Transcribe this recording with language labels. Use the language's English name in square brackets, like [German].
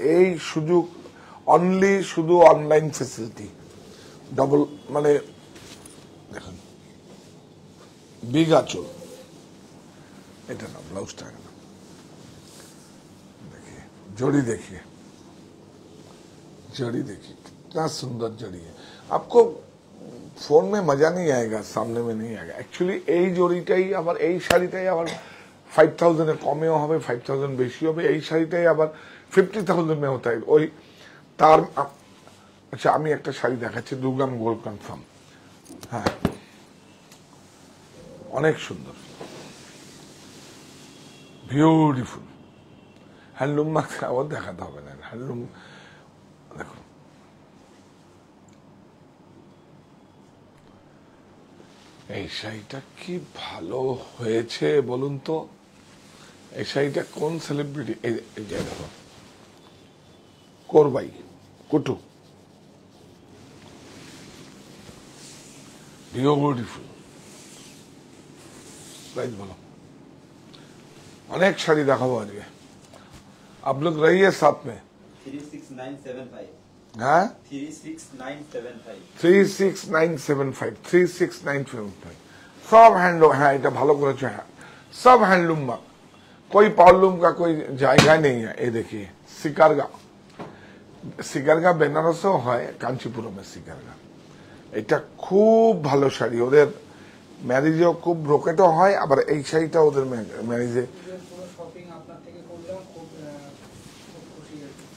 [Bangla] এই সুযোগ অনলি শুধু অনলাইন ফেসিলিটি, ডবল মানে দেখুন বিগ আঁচল, এটা না ব্লাউজটা না, [Hindi] देखिए जोड़ी, देखिए कितना सुंदर जड़ी है। आपको फोन में मजा नहीं आएगा, सामने में नहीं आएगा। [Bangla] एक्चुअली এই জড়িটাই আবার, এই শাড়িটাই আবার 5000 এর কমেও হবে, 5000 বেশি হবে। এই শাড়িটাই আবার 50,000 [Hindi] में होता है। [Bangla] ওই তার আচ্ছা, আমি একটা শাড়ি দেখাচ্ছি, 2 গ্রাম গোল্ড কনফার্ম, হ্যাঁ অনেক সুন্দর, বিউটিফুল। হ্যান্ডলুম মার্ক আবার দেখাতে হবে না, হ্যান্ডলুম দেখুন। এই শাড়িটা কি ভালো হয়েছে বলুন তো, এই শাড়িটা কোন সেলিব্রিটি, এই যে দেখো কোরবাই কুটু, বিউটিফুল। প্রাইস বলো। অনেক শাড়ি দেখাবো আজকে, [Hindi] आप लोग रहिए साथ में। 36975. हाँ 36975. 36975 सब हैंडलूम, हाँ [Bangla] এটা ভালো করেছো, হ্যাঁ [Hindi] सब हैंडलूम में, कोई पावरलूम का कोई जायगा नहीं है। ये देखिए [Bangla] সিকারগা বেনারসও হয়, কাঞ্চিপুরমে সিকারগা। এটা খুব ভালো শাড়ি, ওদের ম্যারেজেও খুব ব্রোকেটও হয়, আবার এই শাড়িটা ওদের ম্যারেজে। পুরো শপিং আপনার থেকে করলাম, খুব খুশি হয়েছি।